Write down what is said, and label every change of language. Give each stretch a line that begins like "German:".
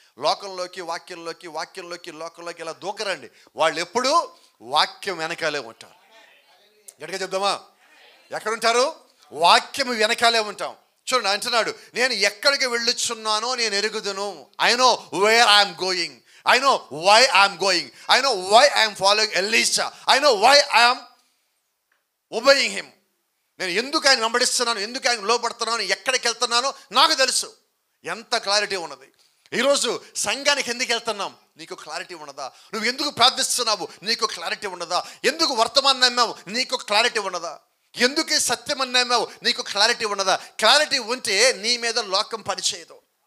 Telugu: లోకంలోకి వాక్యంలోకి లోకంలోకి ఇలా దూకరండి. వాళ్ళు ఎప్పుడు వాక్యం వెనకాలే ఉంటారు. గట్టిగా చెప్దామా? ఎక్కడుంటారు? వాక్యం వెనకాలే ఉంటాం. చూడండి, అంటున్నాడు, నేను ఎక్కడికి వెళ్ళుచున్నానో నేను ఎరుగుదును.
English: I know where I'm going. I know why I'm going. I know why I'm following Elisha. I know why I'm obeying him.
Telugu: నేను ఎందుకు ఆయన వెంబడిస్తున్నాను, ఎందుకు ఆయన లోపడుతున్నాను, ఎక్కడికి వెళ్తున్నానో నాకు తెలుసు. ఎంత క్లారిటీ ఉన్నది. ఈరోజు సంఘానికి ఎందుకు వెళ్తున్నాం, నీకు క్లారిటీ ఉన్నదా? నువ్వు ఎందుకు ప్రార్థిస్తున్నావు, నీకు క్లారిటీ ఉన్నదా? ఎందుకు వర్తమానం నమ్మావు, నీకు క్లారిటీ ఉన్నదా? ఎందుకు సత్యం అని నమ్మావు, నీకు క్లారిటీ ఉన్నదా? క్లారిటీ ఉంటే నీ మీద లోకం పనిచేయదు.